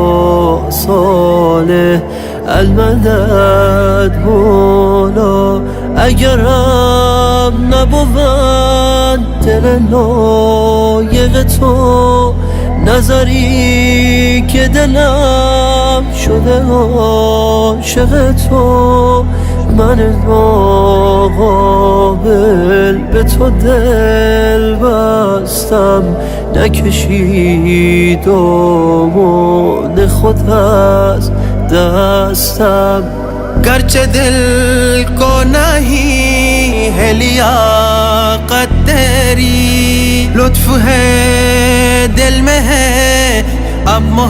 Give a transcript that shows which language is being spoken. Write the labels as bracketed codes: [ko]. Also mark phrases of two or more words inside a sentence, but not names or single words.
[fa] صالح المدد مولا، اگرم نبود دل لایق تو، نظری که دلم شده عاشق تو، من ناقابل به تو دل بستم، نکشید دامان خود از دستم، گرچه [ur] دل کو نہیں ہے لیاقت تیری، لطف ہے دل میں ہے اب